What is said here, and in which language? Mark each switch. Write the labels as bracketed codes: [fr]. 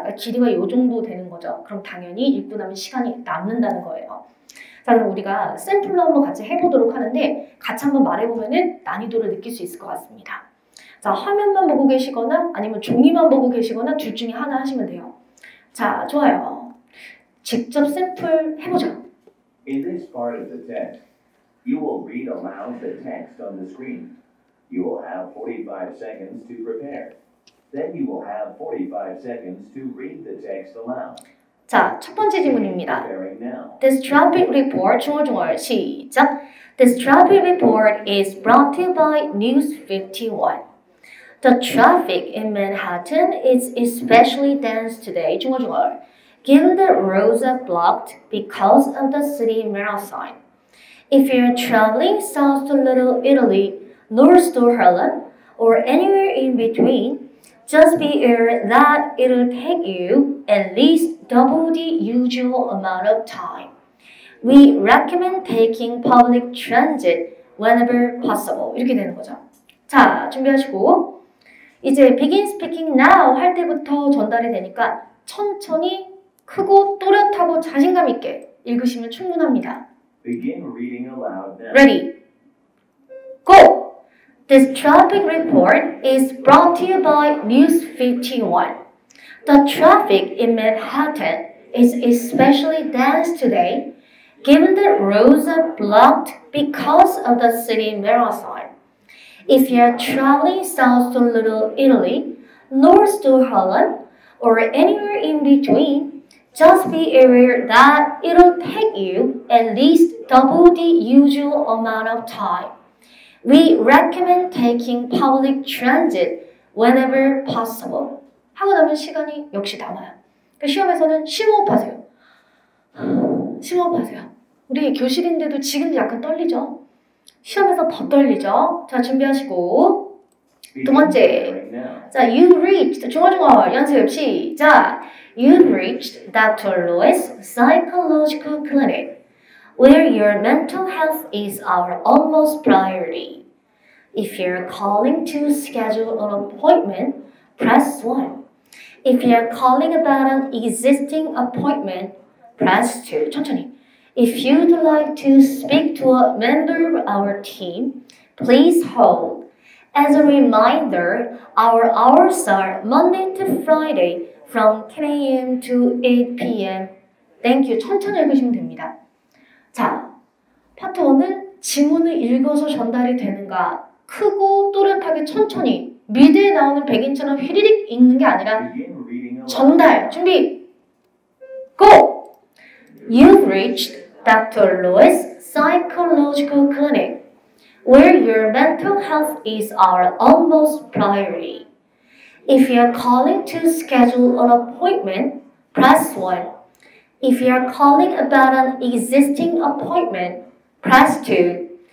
[ko] 그러니까 길이가 이 정도 되는 거죠. 그럼 당연히 읽고 나면 시간이 남는다는 거예요. 자, 그럼 우리가 샘플로 한번 같이 해보도록 하는데 같이 한번 말해보면 난이도를 느낄 수 있을 것 같습니다. 자, 화면만 보고 계시거나 아니면 종이만 보고 계시거나 둘 중에 하나 하시면 돼요. 자, 좋아요. 직접 샘플 해보죠. [en] In this part of the text, you will read aloud the text on the screen. You will have 45 seconds to prepare. Then you will have 45 seconds to read the text aloud. [ko] 자, 첫 번째 질문입니다. [en] Preparing now. This traffic report, [ko] 중얼중얼 시작. [en] This traffic report is brought to you by News 51. The traffic in Manhattan is especially dense today, [ko] 중얼중얼. [en] Given that roads are blocked because of the city marathon. If you're traveling south to Little Italy, north to Harlem, or anywhere in between, just be aware that it'll take you at least double the usual amount of time. We recommend taking public transit whenever possible. [ko] 이렇게 되는 거죠. 자, 준비하시고 이제 [en] begin speaking now [ko] 할 때부터 전달이 되니까 천천히 크고 또렷하고 자신감 있게 읽으시면 충분합니다. [en] Begin reading aloud now. Ready? Go! This traffic report is brought to you by News 51. The traffic in Manhattan is especially dense today, given that roads are blocked because of the city marathon. If you're traveling south to Little Italy, north to Holland, or anywhere in between, just be aware that it'll take you at least double the usual amount of time. We recommend taking public transit whenever possible. [ko] 하고 나면 시간이 역시 남아요. 그러니까 시험에서는 심호흡하세요. 심호흡하세요. 우리 교실인데도 지금도 약간 떨리죠? 시험에서 더 떨리죠? 자, 준비하시고 두 번째. 자, [en] you reached [ko] 중얼중얼 연습 시작. [en] You reached Dr. Lewis Psychological Clinic, where your mental health is our utmost priority. If you're calling to schedule an appointment, press 1. If you're calling about an existing appointment, press 2. [ko] 천천히. [en] If you'd like to speak to a member of our team, please hold. As a reminder, our hours are Monday to Friday from 10 a.m. to 8 p.m. Thank you. [ko] 천천히 읽으시면 됩니다. 자, 파트 1은 지문을 읽어서 전달이 되는가 크고 또렷하게 천천히 미드에 나오는 백인처럼 휘리릭 읽는 게 아니라 전달. 준비. [en] Go! You've reached Dr. Lewis Psychological Clinic, where your mental health is our utmost priority. If you're calling to schedule an appointment, press 1. If you're calling about an existing appointment, press 2.